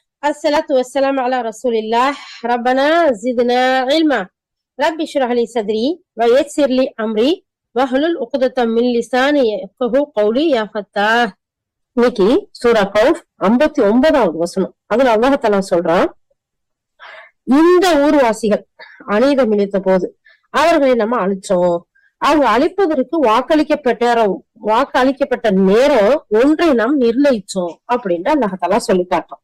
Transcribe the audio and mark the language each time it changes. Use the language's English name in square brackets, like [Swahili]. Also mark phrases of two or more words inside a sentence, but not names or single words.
[Arabic] الصلاة والسلام على رسول الله. ربنا زدنا علما. رب اشرح لي صدري ويسر لي أمري واحلل عقدة من لساني يفقهوا قولي يا فتاح. [Tamil] இன்னைக்கு சூரா கௌஃப் 59வது வசனம். அதுல [Arabic] الله تعالى [Tamil] சொல்றான், இந்த ஊர்வாசிகள் அநீதம் இழைத்த போது அவர்களை நம்ம அழிச்சோம். அவங்க அழிப்பதற்கு வாக்களிக்கப்பட்ட நேரம் ஒன்றை நாம் நிர்ணயிச்சோம் அப்படின்ட்டு [Arabic] الله تعالى [Tamil] சொல்லி காட்டோம்.